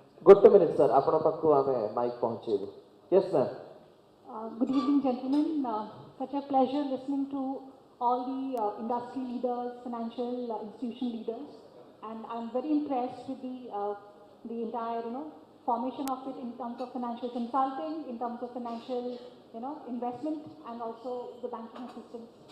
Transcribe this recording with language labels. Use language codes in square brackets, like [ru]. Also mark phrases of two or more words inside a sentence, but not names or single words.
[or] ଗୋଟେ [en] minute sir [or] ଆପଣ ପାଖକୁ ଆମେ ମାଇକ୍ ପହଞ୍ଚେଇବୁ. [en] Yes ma'am. Good evening, gentlemen. Such a pleasure listening to all the industry leaders, financial institution leaders, and I'm very impressed with the entire, formation of it in terms of financial consulting, in terms of financial, investment, and also the banking assistance.